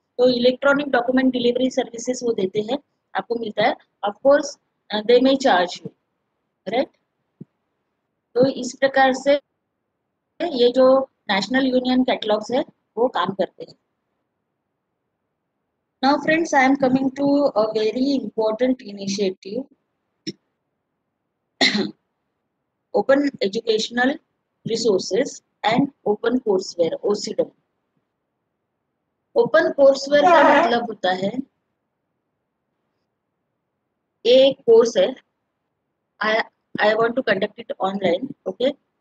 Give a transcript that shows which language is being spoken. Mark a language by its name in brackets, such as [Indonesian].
[Hindi] तो electronic document delivery services वो देते हैं, आपको मिलता है। [English] of course they may charge you, [Hindi] right. तो इस प्रकार से ये जो नेशनल यूनियन कैटलॉग्स है वो काम करते हैं। [English] Now friends, I am coming to a very important initiative open educational resources and open courseware OCW। [Hindi] Open courseware का मतलब होता है ये कोर्स है, [English] I I want to conduct it online, [Hindi] okay.